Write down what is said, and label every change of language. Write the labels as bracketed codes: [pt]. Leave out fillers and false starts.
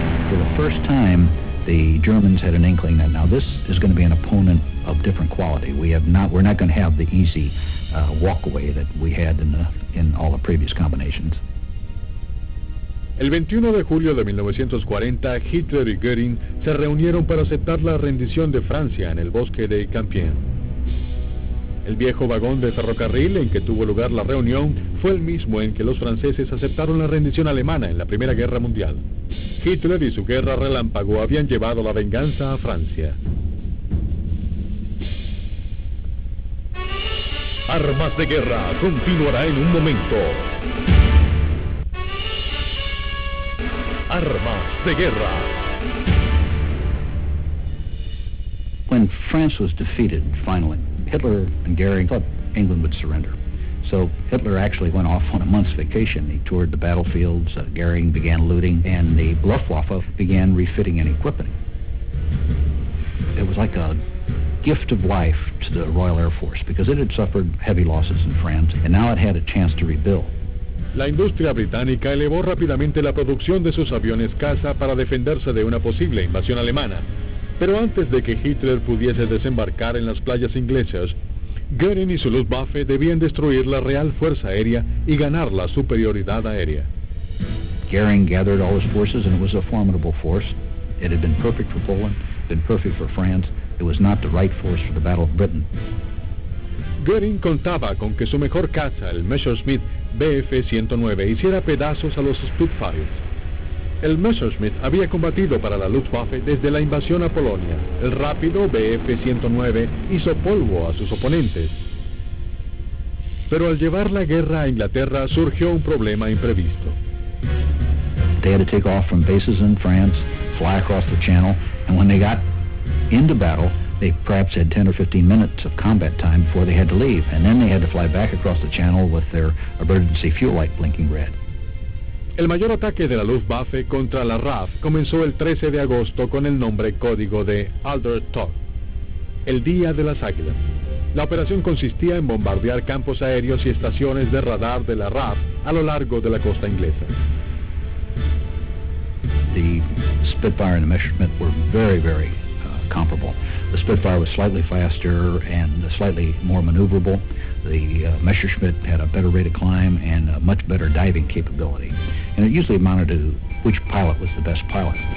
[en] For the first time, the Germans had an inkling that now this is going to be an opponent of different quality. We're not going to have the easy walk away that we had in all the previous combinations. [es] El 21 de julio de 1940, Hitler y Göring se reunieron para aceptar la rendición de Francia en el bosque de Compiègne. El viejo vagón de ferrocarril en que tuvo lugar la reunión fue el mismo en que los franceses aceptaron la rendición alemana en la Primera Guerra Mundial. Hitler y su guerra relámpago habían llevado la venganza a Francia. Armas de Guerra continuará en un momento. Armas de Guerra. [en] When France was defeated, finally, Hitler and Goering thought England would surrender. So Hitler actually went off on a month's vacation. He toured the battlefields, Goering began looting, and the Luftwaffe began refitting and equipping. It was like a gift of life to the Royal Air Force because it had suffered heavy losses in France, and now it had a chance to rebuild. [es] La industria británica elevó rápidamente la producción de sus aviones caza para defenderse de una posible invasión alemana. Pero antes de que Hitler pudiese desembarcar en las playas inglesas, Göring y su Luftwaffe debían destruir la Real Fuerza Aérea y ganar la superioridad aérea. [en] Goering gathered all his forces, and it was a formidable force. It had been perfect for Poland, been perfect for France. It was not the right force for the Battle of Britain. [es] Göring contaba con que su mejor caza, el Messerschmitt Bf-109, hiciera pedazos a los Spitfires. El Messerschmitt había combatido para la Luftwaffe desde la invasión a Polonia. El rápido Bf-109 hizo polvo a sus oponentes. Pero al llevar la guerra a Inglaterra surgió un problema imprevisto. [en] They had to take off from bases in France, fly across the Channel, and when they got into battle, they perhaps had 10 or 15 minutes of combat time before they had to leave, and then they had to fly back across the Channel with their emergency fuel light blinking red. [es] El mayor ataque de la Luftwaffe contra la RAF comenzó el 13 de agosto con el nombre código de Alder Tag, el Día de las Águilas. La operación consistía en bombardear campos aéreos y estaciones de radar de la RAF a lo largo de la costa inglesa. [en] The Spitfire and the Messerschmitt were very comparable. The Spitfire was slightly faster and slightly more maneuverable. The Messerschmitt had a better rate of climb and a much better diving capability. And it usually amounted to which pilot was the best pilot.